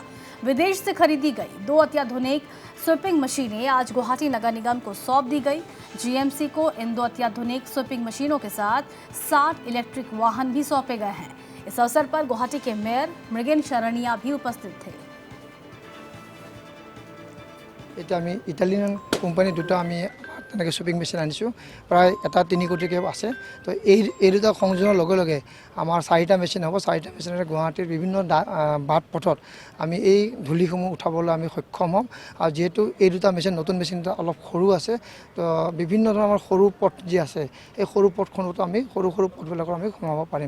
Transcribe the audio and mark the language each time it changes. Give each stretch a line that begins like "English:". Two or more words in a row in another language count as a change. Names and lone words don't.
Hindi: विदेश से खरीदी गई 2 अत्याधुनिक स्वीपिंग मशीनें आज गुवाहाटी नगर निगम को सौंप दी गई। जीएमसी को इन 2 अत्याधुनिक स्वीपिंग मशीनों के साथ 60 इलेक्ट्रिक वाहन भी सौंपे गए हैं। इस अवसर पर गुवाहाटी के मेयर मृगेन शरणिया भी उपस्थित थे।
English: Italian company
Assamese: दुटा তেনেকৈ
English: shopping machine
Assamese: আনিছোঁ প্ৰায় এটা 3 কোটিকৈ আছে। তো এই দুটা সংযোজনৰ লগে লগে আমাৰ 4টা মেচিন হ'ব। 4টা মেচিনেৰে গুৱাহাটীৰ বিভিন্ন বাট পথত আমি এই ধূলিসমূহ উঠাবলৈ আমি সক্ষম হ'ম। আৰু যেহেতু এই দুটা মেচিন নতুন মেচিন অলপ সৰু আছে, তো বিভিন্ন ধৰণৰ আমাৰ সৰু পথ যি আছে এই সৰু পথখনতো আমি সৰু পথবিলাকৰ আমি সোমাব পাৰিম।